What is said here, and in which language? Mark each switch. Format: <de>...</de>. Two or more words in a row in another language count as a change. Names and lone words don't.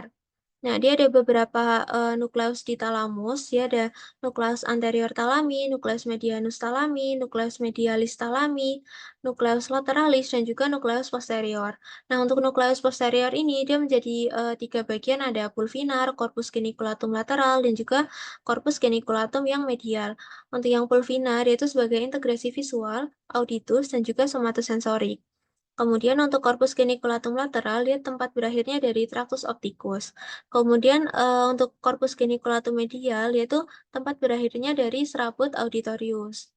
<id>Nah, dia ada beberapa, nukleus di talamus, dia ada</id> <la>nukleus anterior thalami, nukleus medianus thalami, nukleus medialis thalami, nukleus lateralis,</la> <id>dan juga</id> <la>nukleus posterior.</la> <id>Nah, untuk</id> <la>nukleus posterior</la> <id>ini dia menjadi, 3 bagian, ada pulvinar,</id> <la>corpus geniculatum lateral,</la> <id>dan juga</id> <la>corpus geniculatum</la> <id>yang medial. Untuk yang pulvinar, yaitu sebagai integrasi visual, auditus, dan juga somatosensorik. Kemudian untuk</id> <la>korpus geniculatum lateral,</la> <id>dia tempat berakhirnya dari</id> <la>traktus opticus.</la> <id>Kemudian untuk</id> <la>korpus geniculatum medial,</la> <id>yaitu tempat berakhirnya dari serabut auditorius.</id>